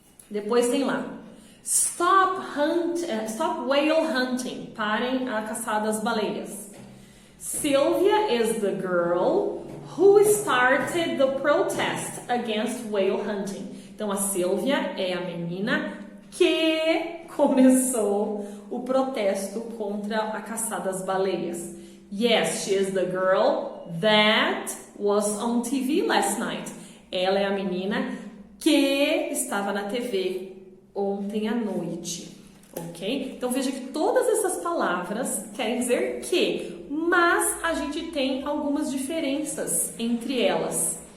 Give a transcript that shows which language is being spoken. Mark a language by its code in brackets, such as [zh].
[pt] Depois tem lá, [en] stop whale hunting. [pt] Parem a caçada das baleias. [en] Sylvia is the girl who started the protest against whale hunting. [pt] Então, a Sylvia é a menina que começou o protesto contra a caçada às baleias. [en] Yes, she is the girl that was on TV last night. [pt] Ela é a menina que estava na TV ontem à noite. Ok? Então, veja que todas essas palavras querem dizer que, mas a gente tem algumas diferenças entre elas.